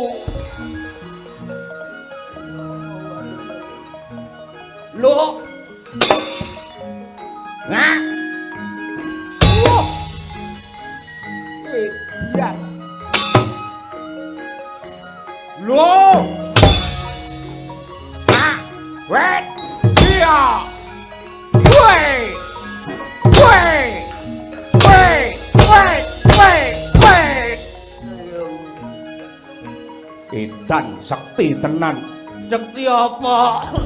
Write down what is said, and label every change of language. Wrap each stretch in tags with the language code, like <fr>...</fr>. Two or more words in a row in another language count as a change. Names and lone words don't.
<jv>lho nah iya lho nah wait iya</jv> <en>wait wait</en> <jv>Edan sekti tenan. Sekti apa?</jv>